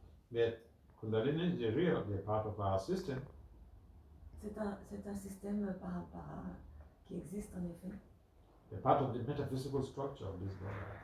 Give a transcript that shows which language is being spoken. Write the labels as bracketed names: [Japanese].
[English] But Kundalini is real, they're part of our system. [French] C'est un système qui existe en effet. [English] They're part of the metaphysical structure of this body.